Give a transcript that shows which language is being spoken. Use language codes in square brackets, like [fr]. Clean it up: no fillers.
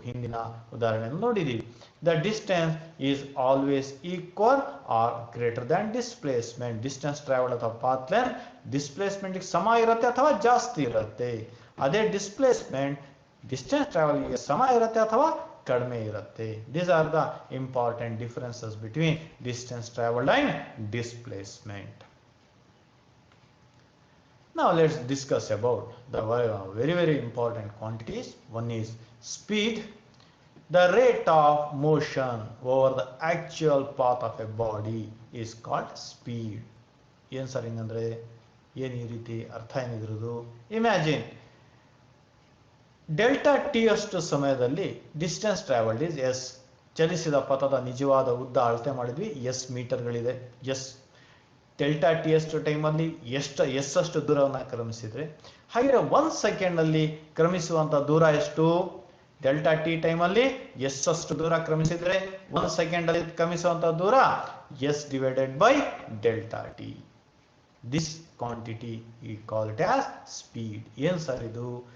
[kn] ಹಿಂದಿನ ಉದಾಹರಣೆಯನ್ನು ನೋಡಿದೀವಿ. [en] The distance is always equal or greater than displacement. [kn] Distance travel ಅಥವಾ ಪಾತ್ ಲೆಂತ್ ಡಿಸ್ಪ್ಲೇಸ್ಮೆಂಟ್ ಸಮ ಇರುತ್ತೆ ಅಥವಾ ಜಾಸ್ತಿ ಇರುತ್ತೆ. ಅದೇ ಡಿಸ್ಪ್ಲೇಸ್ಮೆಂಟ್ ಡಿಸ್ಟೆನ್ಸ್ ಟ್ರಾವೆಲ್ ಗೆ ಸಮ ಇರುತ್ತೆ ಅಥವಾ ಕಡಿಮೆ ಇರುತ್ತೆ. [en] These are the important differences between distance traveled and displacement. Now let's discuss about the very important quantities. One is speed. The rate of motion over the actual path of a body is called speed. [kn] ಏನು sir ಹಿಂಗಂದ್ರೆ ಏನು ಈ ರೀತಿ ಅರ್ಥ ಏನಿದ್ರದು? Imagine delta T ಅಷ್ಟು ಸಮಯದಲ್ಲಿ [en] Distance travelled is S. [kn] ಚಲಿಸಿದ ಪಥದ ನಿಜವಾದ ಉದ್ದ ಅಳತೆ ಮಾಡಿದ್ವಿ, ಎಸ್ ಮೀಟರ್ಗಳಿದೆ. ಎಸ್ ಡೆಲ್ಟಾ ಟಿ ಅಷ್ಟು ಟೈಮಲ್ಲಿ ಎಷ್ಟಷ್ಟು ದೂರವನ್ನು ಕ್ರಮಿಸಿದ್ರೆ, ಹಾಗೆ 1 ಸೆಕೆಂಡ್ ಅಲ್ಲಿ ಕ್ರಮಿಸುವಂತ ದೂರ ಎಷ್ಟು? ಡೆಲ್ಟಾ ಟಿ ಟೈಮಲ್ಲಿ ಎಷ್ಟಷ್ಟು ದೂರ ಕ್ರಮಿಸಿದ್ರೆ 1 ಸೆಕೆಂಡ್ ಅಲ್ಲಿ ಕ್ರಮಿಸುವಂತ ದೂರ S divided by delta T. [en] This quantity we call it as speed. [kn] ಏನು ಸರ್ ಇದು?